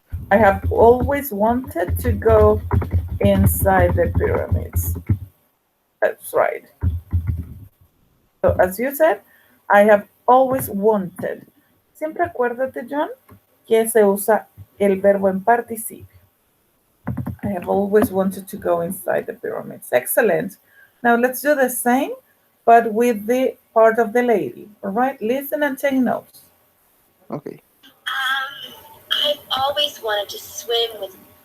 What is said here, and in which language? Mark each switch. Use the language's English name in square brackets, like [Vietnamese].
[English] I have always wanted to go inside the pyramids. That's right. So, as you said, I have always wanted. [Spanish] Siempre acuérdate, John, que se usa el verbo en participio. [English] I have always wanted to go inside the pyramids. Excellent. Now let's do the same, but with the part of the lady. All right, listen and take notes. Okay. I've always wanted to swim with.